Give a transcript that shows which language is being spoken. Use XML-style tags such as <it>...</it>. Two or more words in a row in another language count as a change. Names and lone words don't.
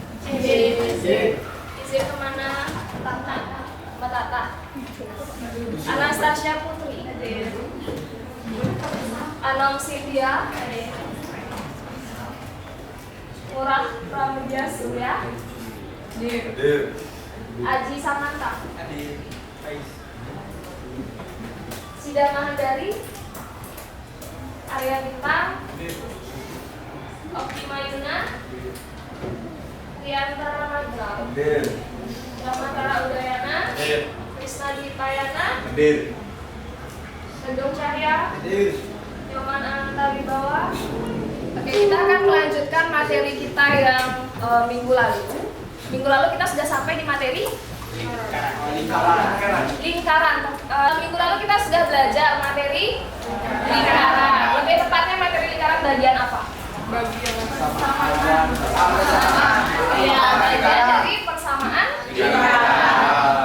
<id>Izin kemana? Mbak Tata. Anastasia Putri. Anom Cynthia. Murah Pramudia Surya. Aji Samanta. Sida Mahandari. Arya Bintang. Optima Yuna. Riantara Madral. Ramatara Udayana. Krisna Ditayana. Gedung Cahya. Nyoman Ananta Wibawa. Oke, kita akan melanjutkan materi kita yang minggu lalu. Minggu lalu kita sudah sampai di materi lingkaran. Minggu lalu kita sudah belajar materi lingkaran. Lebih tepatnya materi lingkaran bagian apa? Bagian dari persamaan lingkaran.</id>